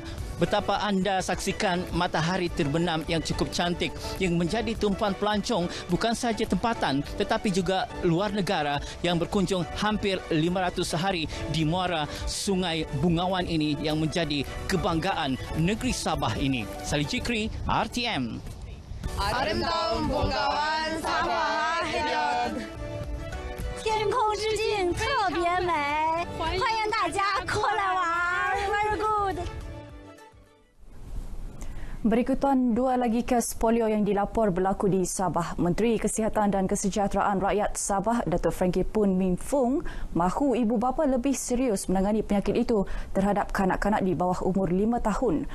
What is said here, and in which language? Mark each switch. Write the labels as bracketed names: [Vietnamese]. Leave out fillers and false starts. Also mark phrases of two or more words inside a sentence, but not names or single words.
[Malay] Betapa anda saksikan matahari terbenam yang cukup cantik yang menjadi tumpuan pelancong bukan sahaja tempatan tetapi juga luar negara yang berkunjung hampir 500 sehari di muara Sungai Bungawan ini yang menjadi kebanggaan negeri Sabah ini. Salih Jikri, RTM. Arimdaun Bungawan Sabah Hidup. [Chinese] 天空之境特别美，欢迎大家过来玩 ， [English] Very good。 [Malay] Berikutan dua lagi kes polio yang dilapor berlaku di Sabah. Menteri Kesihatan dan Kesejahteraan Rakyat Sabah, Datuk Frankie Poon Min Fung, mahu ibu bapa lebih serius menangani penyakit itu terhadap kanak-kanak di bawah umur 5 tahun.